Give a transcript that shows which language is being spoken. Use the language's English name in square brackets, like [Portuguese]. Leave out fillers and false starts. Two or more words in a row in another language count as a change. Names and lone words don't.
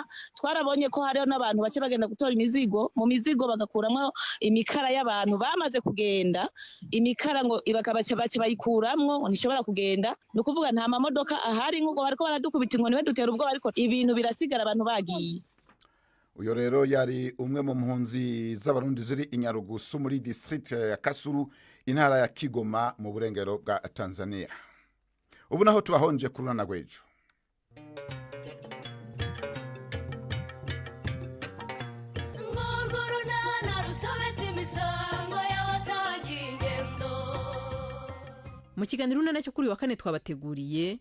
[Rundi] Twarabonye ko hariho n'abantu bace bagenda gutora imizigo, mu mizigo bagakuramwo imikara y'abantu bamaze kugenda, imikara ngo bace bayikuramwo ntishobora kugenda. Ni ukuvuga nta mamodoka ahari, nk'uko bariko baradukubita inkoni badutera ubwoba, ariko ibintu birasigara abantu bagiye. Uyo rero yari umwe mu mpunzi z'abarundi ziri Inyarugusu muri district ya Kasulu, intara ya Kigoma mu burengero bwa Tanzania. Ubu naho tubahonje kuri Runana Rwejo. [Kinyarwanda] Mu kiganiro Runana cyo kuri wa kane twabateguriye,